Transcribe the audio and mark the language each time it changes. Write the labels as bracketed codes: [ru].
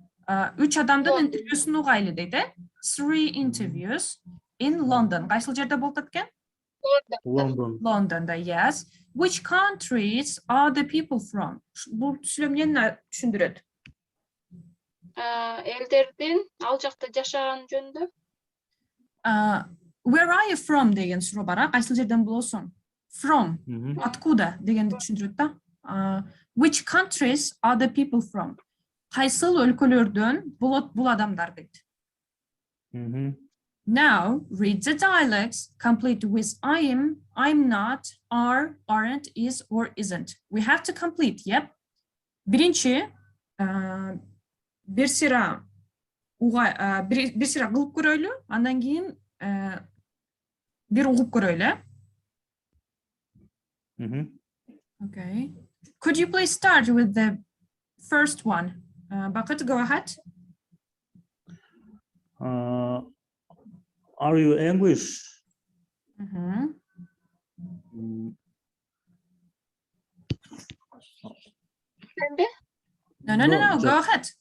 [ky] 3 адамдын интервьюсун угайлы дейт, [en] 3 interviews in London. [ky] Кайсыл жерде болуп аткан? [en] London. London'da, yes. Which countries are the people from? [ky] Бул сүйлөм эмнени түшүндүрөт? Элдердин ал жакта жашаган жөнүндө. [en] Where are you from [ky] деген суроо бар, кайсыл жерден болосуң? [en] From. [ky] Откуда дегенди түшүндүрөт да. [en] Which countries are the people from? [ky] Кайсыл өлкөлөрдөн болот бул адамдар дейт. [en] Now, read the dialects, complete with I am, I'm not, are, aren't, is, or isn't. We have to complete, yep. [ky] Биринчи, бир сыра кылып көрөйлү, андан кийин бир угуп көрөйлү. [en] Okay. Could you please start with the first one? Bucket, go ahead. Are you English? No, go ahead.